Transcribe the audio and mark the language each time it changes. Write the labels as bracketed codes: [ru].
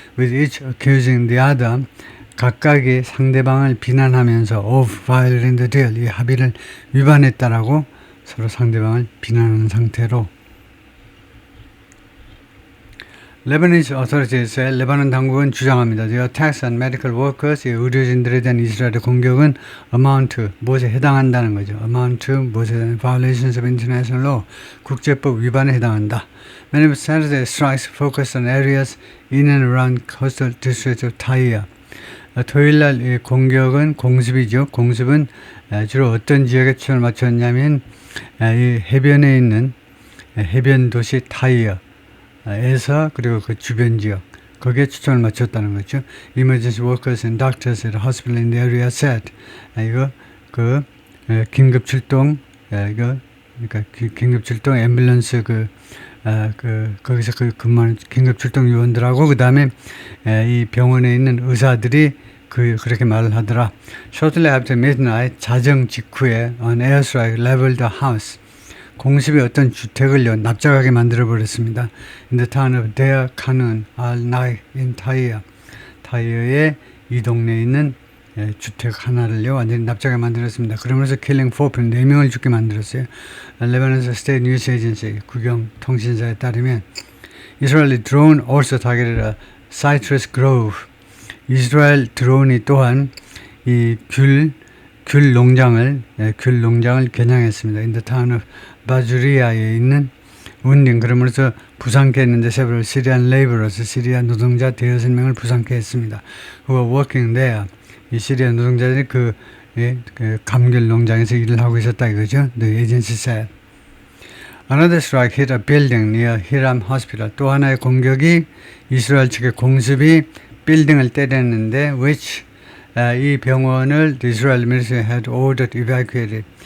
[en] With each accusing the other, [ko] 각각이 상대방을 비난하면서 [en] of violating the deal, [ko] 이 합의를 위반했다라고 서로 상대방을 비난하는 상태로. [en] Lebanese authorities, [ko] 레바논 당국은 주장합니다. [en] The attacks on medical workers, [ko] 의료진들에 대한 이스라엘의 공격은 [en] amount to, [ko] 무엇에 해당한다는 거죠. [en] amount to, 무엇에 대한 violations of international law, [ko] 국제법 위반에 해당한다. [en] Many of Saturday's strikes focused on areas in and around coastal districts of Tyre. [ko] 토요일날 이 공습이죠. 공습은 주로 어떤 지역에 초점을 맞췄냐면 이 해변에 있는 해변 도시 타이어 에서 그리고 그 주변 지역 거기에 초점을 맞췄다는 거죠. [en] Emergency workers and doctors at a hospital in the area said [ko] 긴급 출동 그러니까 긴급 출동 앰뷸런스 거기서 근무하는 긴급 출동 요원들하고 그다음에 이 병원에 있는 의사들이 그렇게 말을 하더라. [en] Shortly after midnight, [ko] 자정 직후에 [en] an airstrike leveled the house. [ko] 공습이 어떤 주택을요 납작하게 만들어 버렸습니다. [en] In the town of Deir Kanun al-Nai in Tyre. [ko] 타이어의 이 동네에 있는 주택 하나를요 완전히 납작하게 만들었습니다. 그러면서 [en] killing 4 people, [ko] 4명을 죽게 만들었어요. [en] Lebanon's State News Agency, [ko] 국영 통신사에 따르면 [en] Israeli drone also targeted a citrus grove. [ko] 이스라엘 드론이 또한 이 귤 농장을 겨냥했습니다. In the town of 바주리아에 있는 운딩, 그러면서 부상케 했는데 [en] several Syrian laborers, [ko] 시리아 노동자 6명을 부상케 했습니다. [en] Who were working there. [ko] 이 시리아 노동자들이 그 감귤 농장에서 일을 하고 있었다 이거죠. [en] The agency said. Another strike hit a building near Hiram Hospital. [ko] 또 하나의 공격이 이스라엘 측의 공습이 빌딩을 때렸는데 which 이 병원을 [en] the Israel military had ordered evacuated.